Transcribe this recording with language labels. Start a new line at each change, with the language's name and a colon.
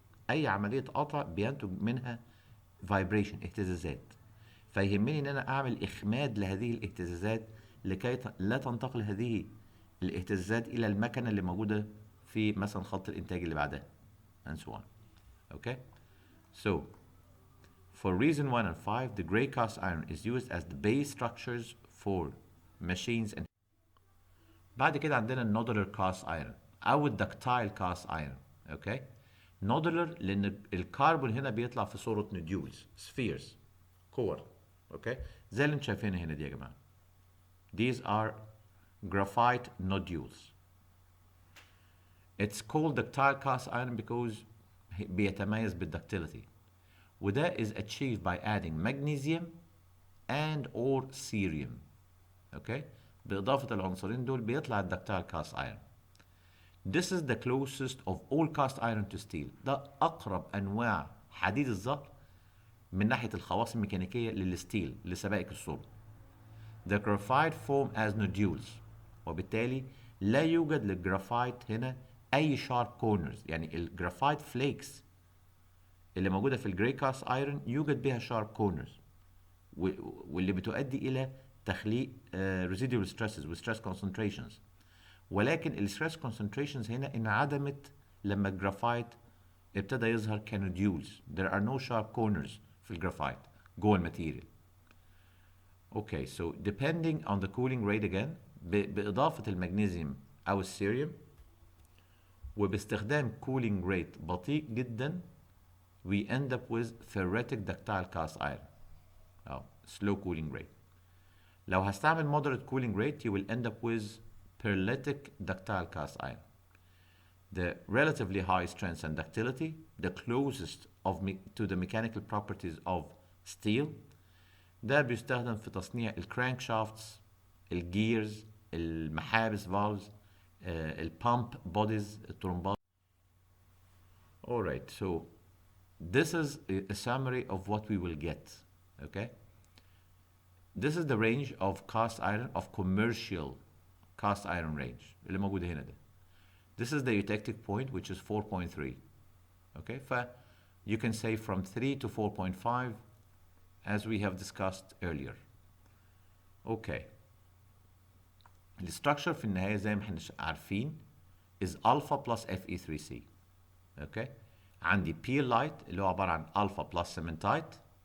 Arabic: اي عمليه قطع بينتج منها فايبريشن، اهتزازات، فيهمني ان انا اعمل اخماد لهذه الاهتزازات لكي لا تنتقل هذه الاهتزازات الى المكنه اللي موجوده في مثلا خط الانتاج اللي بعدها
English: and so on. Okay, so for reason 1 and 5 the gray cast iron is used as the base structures for machines and
Arabic: بعد كده عندنا النودولار كاست ايرون او الدكتايل كاست ايرون. اوكي، نودولار لان الكربون هنا بيطلع في صوره نوديولز، سفيرز، كور. اوكي، زي اللي انتم شايفينها هنا دي يا جماعه.
English: These are graphite nodules. It's called ductile cast iron because
Arabic: بيتميز بالductility. وده
English: is achieved by adding magnesium and or cerium. Okay?
Arabic: بإضافة العنصرين دول بيطلع الدكتايل cast iron.
English: This is the closest of all cast iron to steel.
Arabic: ده أقرب أنواع حديد الظهر من ناحية الخواص الميكانيكية للستيل، لسبائك الصلب.
English: The graphite form as nodules.
Arabic: وبالتالي لا يوجد للجرافايت هنا أي sharp corners، يعني الجرافايت فليكس اللي موجودة في الجراي كاست ايرون يوجد بها sharp corners، واللي بتؤدي إلى تخليق residual stresses و stress concentrations. ولكن ال stress concentrations هنا انعدمت لما الجرافايت ابتدى يظهر كنوديولز.
English: There are no sharp corners
Arabic: في الجرافايت جوه الماتيريال.
English: Okay, so depending on the cooling rate again
Arabic: بإضافة المغنيسيوم أو السيريوم وباستخدام cooling rate بطيء جدا
English: we end up with ferritic ductile cast iron أو slow cooling rate.
Arabic: لو هستعمل
English: moderate cooling rate you will end up with pearlitic ductile cast iron. The relatively high strength and ductility, the closest to the mechanical properties of steel.
Arabic: ده بيستخدم في تصنيع الكرانك شافتس، الجيرز، المحابس فالفز، البامب بوديز، الترومبات.
English: Alright, so this is a summary of what we will get. Okay, this is the range of cast iron, of commercial cast iron range
Arabic: اللي موجودة هنا ده.
English: This is the eutectic point which is 4.3. Okay, ف you can say from 3 to 4.5 as we have discussed earlier. Okay.
Arabic: الستراكشر في النهاية زي ما احنا عارفين
English: is alpha plus Fe3C. Okay.
Arabic: عندي pearlite اللي هو عبارة عن
English: alpha plus cementite.